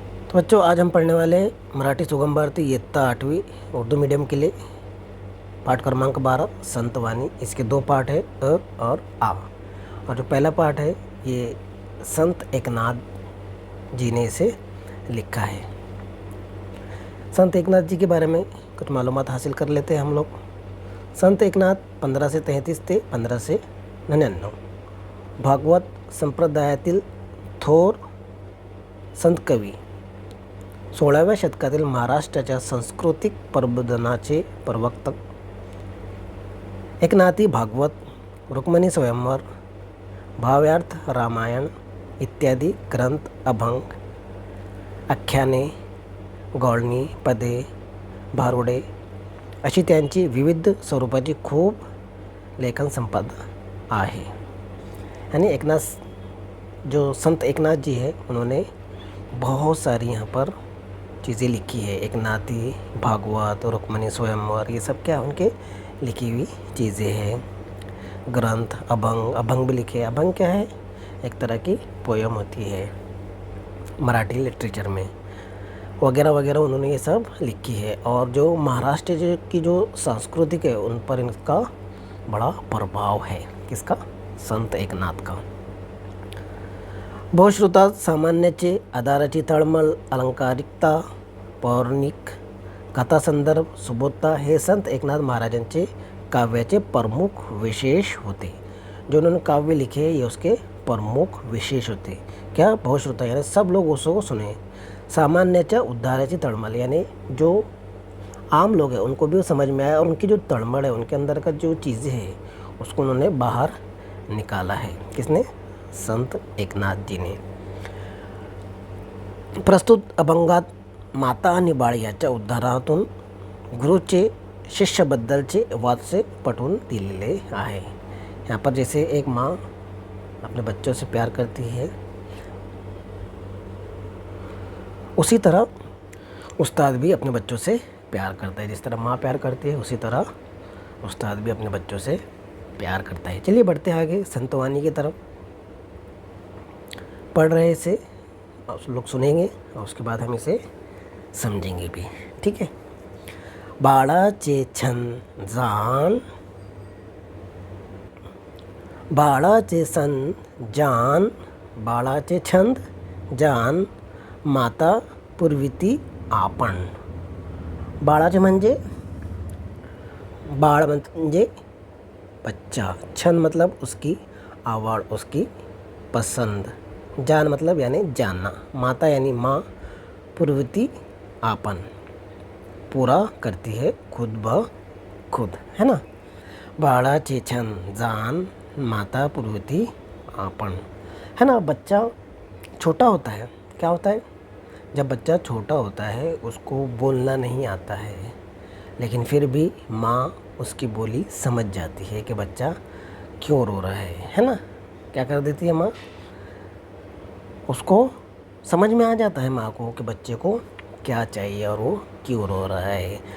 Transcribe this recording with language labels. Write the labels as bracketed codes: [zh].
[hi] तो बच्चों आज हम पढ़ने वाले हैं मराठी सुगम भारती इयत्ता 8वीं उर्दू मीडियम के लिए पाठ क्रमांक 12 संत वाणी। इसके दो पाठ है, अ और आ। और जो पहला पाठ है ये संत एकनाथ जी ने इसे लिखा है। संत एकनाथ जी के बारे में कुछ मालूमात हासिल कर लेते हैं हम लोग। [mr] संत एकनाथ 1533 ते 1599 भागवत संप्रदायातील थोर संत कवी, 16व्या शतकातील महाराष्ट्राच्या सांस्कृतिक प्रबोधनाचे प्रवक्ता, एकनाथी भागवत, रुक्मिणी स्वयंवर, भावार्थ रामायण इत्यादी ग्रंथ, अभंग, आख्याने, गौळणी, पदे, भारुडे अशी त्यांची विविध स्वरूपाची खूप लेखन संपदा आहे। [hi] यानी जो संत एकनाथ जी है उन्होंने बहुत सारी यहाँ पर चीज़ें लिखी है। एकनाथी भागवत, रुक्मिणी स्वयंवर, ये सब क्या उनके लिखी हुई चीज़ें हैं। ग्रंथ, अभंग भी लिखे। अभंग क्या है? एक तरह की पोयम होती है मराठी लिटरेचर में, वगैरह वगैरह उन्होंने ये सब लिखी है। और जो महाराष्ट्र की जो सांस्कृतिक है उन पर इनका बड़ा प्रभाव है। किसका? संत एकनाथ का। [mr] बहुश्रुतात सामान्याचे आधाराची तळमळ, अलंकारिकता, पौराणिक कथासंदर्भ, सुबोधता हे संत एकनाथ महाराजांचे काव्याचे प्रमुख विशेष होते। [hi] जो उन्होंने काव्य लिखे ये उसके प्रमुख विशेष होते। क्या? बहुश्रुता यानी सब लोग उसको सुने। [mr] सामान्याच्या उद्धाराची तळमळ [hi] यानी जो आम लोग हैं उनको भी वो समझ में आया और उनकी जो तड़मड़ है, उनके अंदर का जो चीज़ें हैं उसको उन्होंने बाहर निकाला है। किसने? संत एकनाथ जी ने। [mr] प्रस्तुत अभंगात माता आणि बाळ याच्या उद्धारातून गुरुचे शिष्याबद्दलचे वात्सल्य पटवून दिलेले आहे। [hi] यहाँ पर जैसे एक माँ अपने बच्चों से प्यार करती है, उसी तरह उस्ताद भी अपने बच्चों से प्यार करता है। जिस तरह माँ प्यार करती है उसी तरह उस्ताद भी अपने बच्चों से प्यार करता है। चलिए बढ़ते हैं आगे संत वाणी की तरफ। पढ़ रहे इसे आप लोग सुनेंगे और उसके बाद हम इसे समझेंगे भी, ठीक है। [mr] बाळाचे छंद जान, बाळाचे सन जान, बाळाचे छंद जान माता पूर्वीती आपण. [hi] बाळाचे म्हणजे बाळ म्हणजे बच्चा, छंद मतलब उसकी आवड़, उसकी पसंद, जान मतलब यानी जानना, माता यानी माँ, पूर्वती आपन पूरा करती है खुद ब खुद, है ना. [mr] बाळाचे छंद जान माता पूर्वती आपन, [hi] है ना. बच्चा छोटा होता है, क्या होता है, जब बच्चा छोटा होता है उसको बोलना नहीं आता है, लेकिन फिर भी माँ उसकी बोली समझ जाती है कि बच्चा क्यों रो रहा है ना. क्या कर देती है माँ, उसको समझ में आ जाता है माँ को कि बच्चे को क्या चाहिए और वो क्यों रो रहा है.